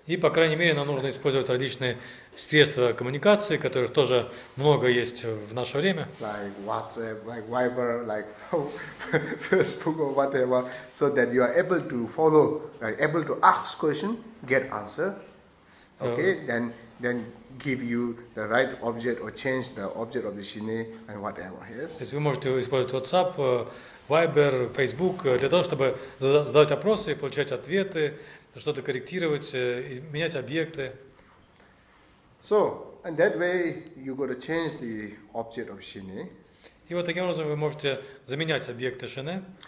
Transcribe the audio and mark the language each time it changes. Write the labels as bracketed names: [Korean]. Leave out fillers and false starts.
[Russian] И по крайней мере нам нужно использовать различные средства коммуникации, которых тоже много есть в наше время. [English] Like WhatsApp, like Viber, like Facebook or whatever, so that you are able to follow, able to ask question, get answer. Okay, then give you the right object or change the object of the shine and whatever. Yes. [Russian] То есть вы можете использовать WhatsApp, Viber, Facebook для того, чтобы задавать вопросы, получать ответы, что-то корректировать, менять объекты. [English] So, and that way you got to change the object of shine. [Russian] И вот таким образом вы можете заменять объекты шине.